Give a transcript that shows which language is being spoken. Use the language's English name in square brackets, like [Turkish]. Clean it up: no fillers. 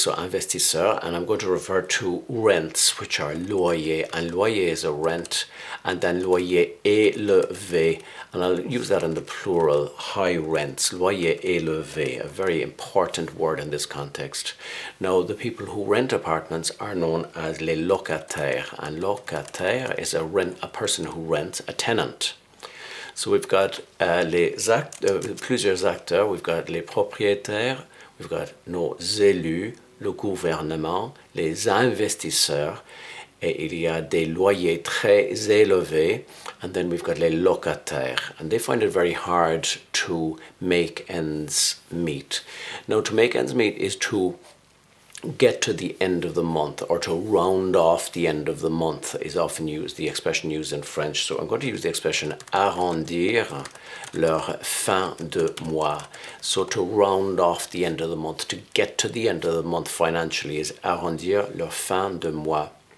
[English] So investisseur, and I'm going to refer to rents, which are loyer, and loyer is a rent, and then [French] loyer élevé, [English] and I'll use that in the plural, high rents, loyer élevé, a very important word in this context. Now, the people who rent apartments are known as les locataires, and locataire is a person who rents, a tenant. So we've got [French] plusieurs acteurs, [English] we've got [French] les propriétaires, [English] we've got [French] nos élus, le gouvernement, les investisseurs, et il y a des loyers très élevés, [English] and then we've got [French] les locataires, [English] and they find it very hard to make ends meet. Now, to make ends meet is to get to the end of the month, or to round off the end of the month is often used, the expression used in French. So I'm going to use the expression [French] arrondir leur fin de mois. [English] So to round off the end of the month, to get to the end of the month financially is [French] arrondir leur fin de mois.